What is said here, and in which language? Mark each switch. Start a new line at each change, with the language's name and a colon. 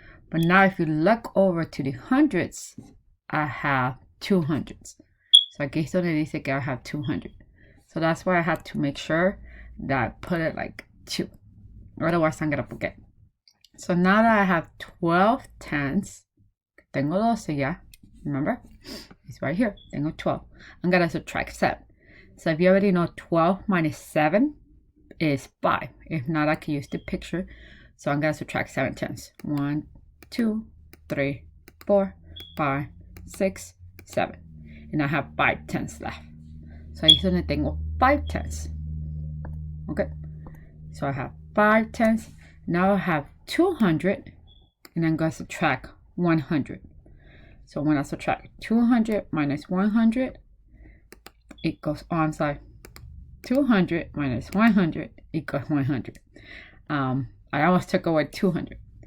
English: But now if you look over to the hundreds, I have 200s.
Spanish: So aquí es donde dice que
English: I have 200. So that's why I had to make sure that I put it like 2. Otherwise I'm gonna forget. So now that I have 12 tens,
Spanish: tengo 12 ya.
English: Remember? It's right here.
Spanish: Tengo 12.
English: I'm gonna subtract 7. So if you already know 12 minus 7 is 5. If not, I can use the picture. So I'm gonna subtract 7 tens. 1, 2, 3, 4, 5, 6, 7. And I have 5 tens left.
Spanish: So ahí es donde tengo 5 tens.
English: Okay. So I have 5 tens. Now I have 200 and I'm going to subtract 100. So when I subtract 200 minus 100, it goes on side. 200 minus 100 equals 100. I almost took away 200.